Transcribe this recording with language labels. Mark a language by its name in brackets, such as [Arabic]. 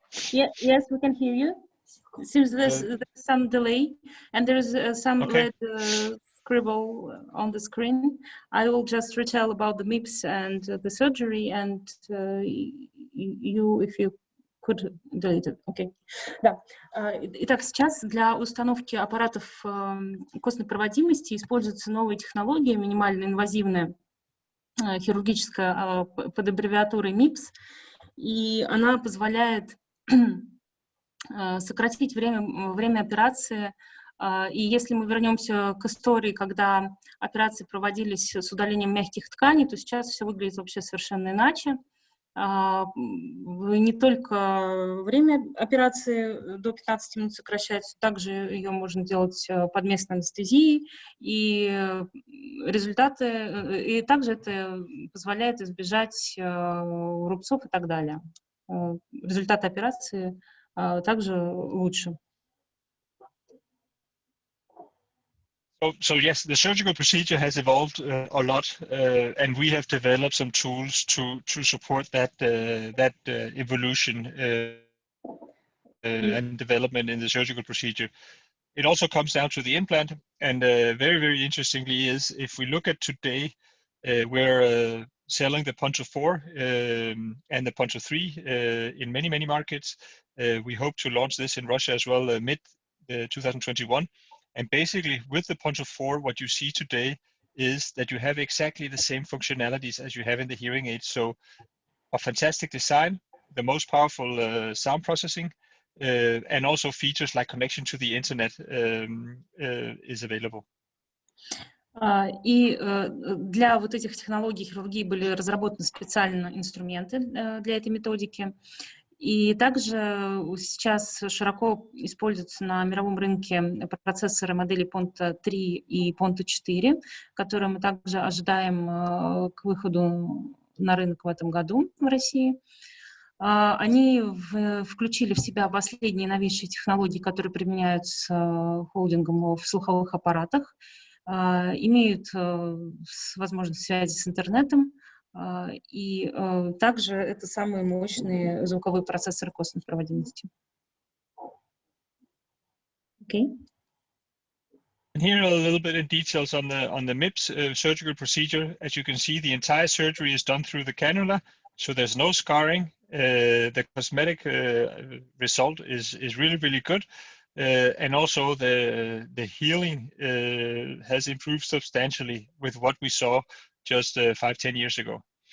[English] Yeah, yes, we can hear you. It seems there's some delay, and there's some red scribble on the screen. I will just retell about the Mips and the surgery, and you, if you could delete it. Okay. Да. [Russian] Итак, сейчас для установки аппаратов костной проводимости используются новые технологии, минимально инвазивная хирургическая под аббревиатурой Mips, и она позволяет сократить время операции. И если мы вернемся к истории, когда операции проводились с удалением мягких тканей, то сейчас все выглядит вообще совершенно иначе. Не только время операции до 15 минут сокращается, также ее можно делать под местной анестезией, и результаты, и также это позволяет избежать рубцов и так далее. Результаты операции также лучше. [English] So yes, the surgical procedure has evolved a lot, and we have developed some tools to support that evolution and development in the surgical procedure. It also comes down to the implant, and very interestingly is if we look at today, we're selling the Poncho 4 and the Poncho 3 in many markets. We hope to launch this in Russia as well mid 2021. And basically with the Poncho 4, what you see today is that you have exactly the same functionalities as you have in the hearing aid. So a fantastic design, the most powerful sound processing, and also features like connection to the internet is available. [Russian] И для вот этих технологий хирургии были разработаны специально инструменты для этой методики. И также сейчас широко используются на мировом рынке процессоры модели Ponto 3 и Ponto 4, которые мы также ожидаем к выходу на рынок в этом году в России. Они включили в себя последние новейшие технологии, которые применяются холдингом в слуховых аппаратах, имеют возможность связи с интернетом, и также это самые мощные звуковые процессоры костной проводимости. [English] Okay. And here are a little bit in details on the Mips surgical procedure. As you can see, the entire surgery is done through the cannula, so there's no scarring. The cosmetic result is really good, and also the healing has improved substantially with what we saw just 5-10 years ago.